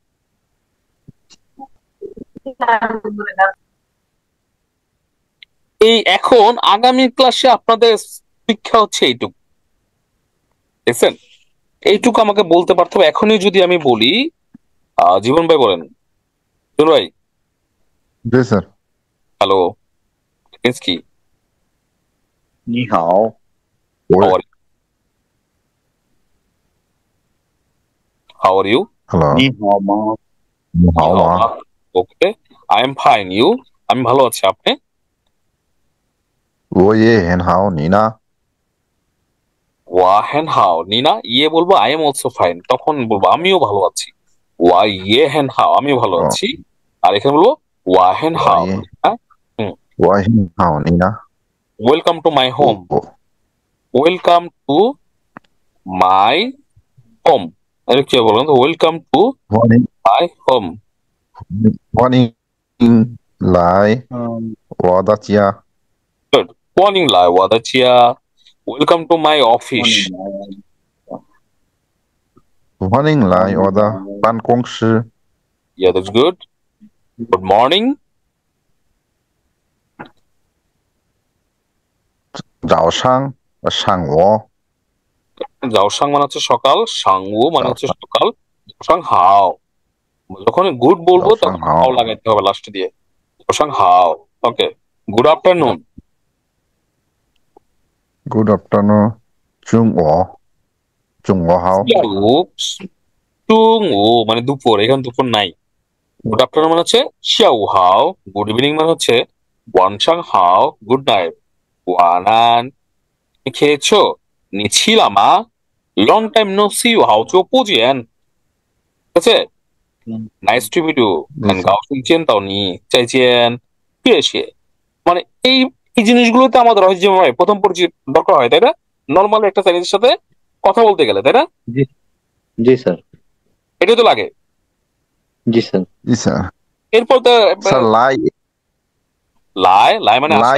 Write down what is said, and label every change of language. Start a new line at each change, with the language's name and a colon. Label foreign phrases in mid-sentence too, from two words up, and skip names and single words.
Bangla: এই এখন আগামী ক্লাসে আপনাদের শিক্ষা হচ্ছে এইটুকু, দেখছেন, এইটুকু আমাকে বলতে পারতে হবে এখনই, যদি আমি বলি জীবন ভাই বলেন, জীবন ভাই, 对 স্যার। হ্যালো, কি,
Chinese: 你好。
English: How are you? Hello，
Chinese: 你好吗？你好吗？
English: Okay, I am fine, you?
Bangla: আমি ভালো আছি, আপনি?
Chinese: 我也很好，你呢？我很好,
Bangla: নিনা ইয়ে বলবো
English: I am also fine,
Bangla: তখন বলবো আমিও ভালো আছি,
Chinese: 我也很好
Bangla: আমিও ভালো আছি, আর এখানে বলবো
Chinese: 我很好, 我很好，你呢？
English: Welcome to my home,
Chinese: 我
English: Welcome to my home,
Bangla: আরে কি বললাম তো,
English: welcome to
Chinese: 欢迎
English: my home,
Chinese: 欢迎来我的家，
English: Good, morning
Chinese: 来我的家,
English: welcome to my office,
Chinese: 欢迎来我的办公室，
English: Yeah that's good, good morning,
Chinese: 早上上午
Bangla: জাওসাং মানে হচ্ছে সকাল, সাংউ মানে হচ্ছে জাওসাং। সকাল, জাওসাং হাও, যখন গুড বলবো জাওসাং তখন হাও। হাও লাগাইতে হবে লাস্টে দিয়ে,
Chinese: 早上好,
Bangla: ওকে,
English: Good afternoon, Good afternoon，
Chinese: 中午好，
Bangla: টুং ও মানে দুপুর, এখানে দুপুর নাই,
English: good afternoon
Bangla: মানে হচ্ছে
Chinese: 下午好,
English: good evening
Bangla: মানে হচ্ছে
Chinese: 晚上好,
English: good night,
Bangla: ওয়ানান, খেয়েছো, নিছিলামা,
English: long time no see you,
Chinese: 好久不见,
Bangla: ঠিক আছে,
English: nice to meet you,
Bangla: জি স্যার।
Chinese: 很高兴见到你，再见，谢谢,
Bangla: মানে এই এই জিনিসগুলোতে আমাদের হয় যে ভাই প্রথম পরিচিত দরকার হয়, তাই না, নর্মাল একটা চাইনিজের সাথে কথা বলতে গেলে, তাই না, জি জি স্যার, এটাই তো লাগে। জি স্যার। জি স্যার। এরপর তো স্যার লাই লাই, লাই মানে আশা,